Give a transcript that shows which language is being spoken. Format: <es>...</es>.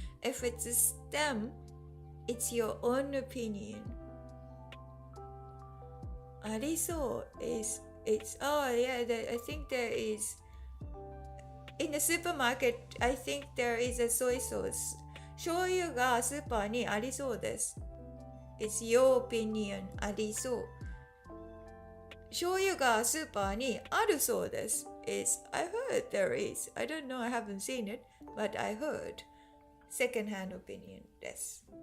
<en>If it's a stem, it's your own opinion. ありそう is it's I think there is in the supermarket. I think there is a soy sauce.</en> <ja>醤油がスーパーにありそうです。</ja> <en>It's your opinion. ありそう。</en> <ja>醤油がスーパーにあるそうです。</ja> <en>Is I heard there is. I don't know, I haven't seen it, but I heard. Second hand opinion です。</en>